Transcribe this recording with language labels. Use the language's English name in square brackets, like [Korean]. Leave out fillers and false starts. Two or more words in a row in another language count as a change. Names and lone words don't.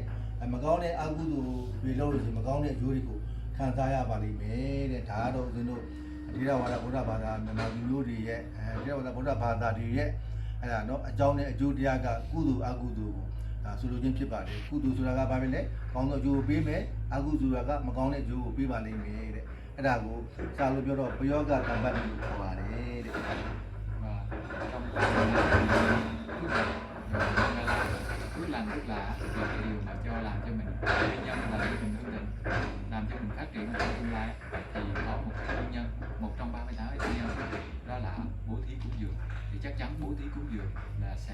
[Burmese] မကောင်းတဲ့အကုသိုလ်တွေလုပ်လို့ရှိရင်မကောင်းတဲ့အကျိုးတွေကိုခံစားရပါလိမ့်မယ်တဲ့ဒါကတော့ဦးဇင်းတို့ဒီရဝါဒဗုဒ္ဓဘာသာမြန်မာလူမျိုးတွေရဲ့ဒီရဝါဒဗုဒ္ဓဘာသာတွေရဲ့အဲ့ဒါနော်အကြောင်းနဲ့အကျိုးတရားကကုသိုလ်အကုသိုလ်ကိုဆိုလိုခြင်းဖြစ်ပါတယ်ကုသိုလ်ဆိုတာကဘာပဲလဲကောင်းသောအကျိုးကိုပေးမယ်အကုသိုလ်ဆိုတာကမကောင်းတဲ့အကျိုးကိုပေးပါလိမ့်မယ်တဲ့အဲ့ဒါကိုစာလို့ပြောတော့ပယောဂတံပတ်လို့ခေါ်ပါတယ်တဲ့ [Vietnamese] cứ làm tức là cái điều mà cho làm cho mình nhân làm cho mình ổn định làm cho mình phát triển trong tương lai thì có một cái nguyên nhân một trong 38 nguyên nhân đó là bố thí cúng dường thì chắc chắn bố thí cúng dường là sẽ